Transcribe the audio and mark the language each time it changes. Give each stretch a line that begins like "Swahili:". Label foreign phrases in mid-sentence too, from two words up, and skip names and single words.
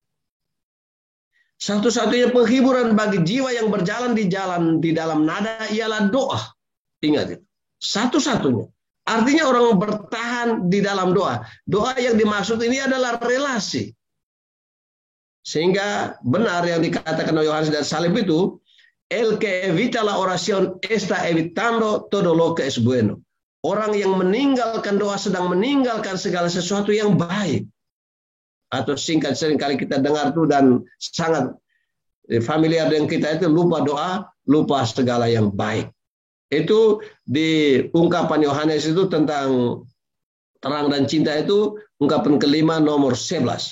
Indonesian: Satu-satunya penghiburan bagi jiwa yang berjalan di dalam nada ialah doa. Ingat itu. Satu-satunya. Artinya orang bertahan di dalam doa. Doa yang dimaksud ini adalah relasi. Sehingga benar yang dikatakan oleh Yohanes dan Salib itu,
Spanish: el que evita la oración está evitando todo lo que es bueno.
Indonesian: Orang yang meninggalkan doa sedang meninggalkan segala sesuatu yang baik. Atau singkat seringkali kita dengar itu dan sangat familiar dengan kita itu lupa doa, lupa segala yang baik. Itu di ungkapan Yohanes itu tentang terang dan cinta itu ungkapan kelima nomor 11.